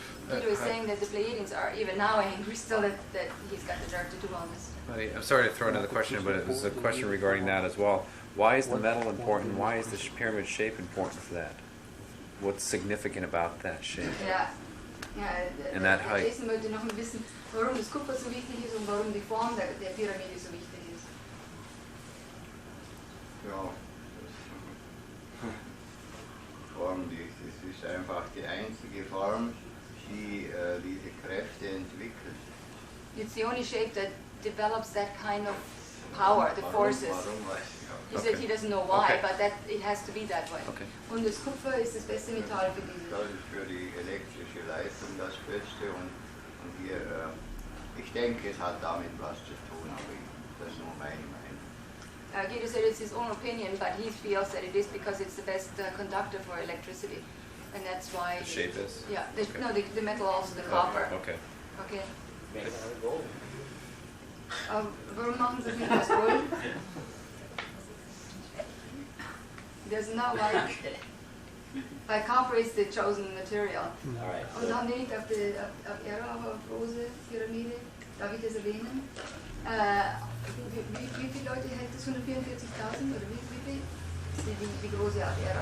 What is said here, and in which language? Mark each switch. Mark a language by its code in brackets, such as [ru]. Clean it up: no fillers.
[en] Guido is saying that the Pleiadians are even now angry still that he's got the nerve to do all this. I'm sorry to throw another question, but it was a question regarding that as well. Why is the metal important? Why is the pyramid shape important for that? What's significant about that shape? [de] Ja, [en] And that height. [de] Jason wollte noch wissen, warum das Kupfer so wichtig ist und warum die Form der Pyramide so wichtig ist. Ja, das Form, das ist einfach die einzige Form, die diese Kräfte entwickelt. [en] It's the only shape that develops that kind of power, the forces. [de] Warum weiß ich auch. [en] He said he doesn't know why, but that it has to be that way. Okay. [de] Und das Kupfer ist das beste Metall für diese. Das ist für die elektrische Leistung das Beste und hier, ich denke, es hat damit was zu tun, aber das ist nur meine Meinung. [en] Guido said it's his own opinion, but he feels that it is because it's the best conductor for electricity. And that's why... The shape is? Yeah, Okay. no, the metal also, the copper. Okay. Okay. [de] Warum machen Sie es nicht aus Gold? [en] There's no like... By copper is the chosen material. Alright. [de] Und haben die nicht auf Ära, auf große Pyramide? Darf ich das erwähnen? Wie viele Leute hält das? 144.000 oder wie viel? Wie große Ära?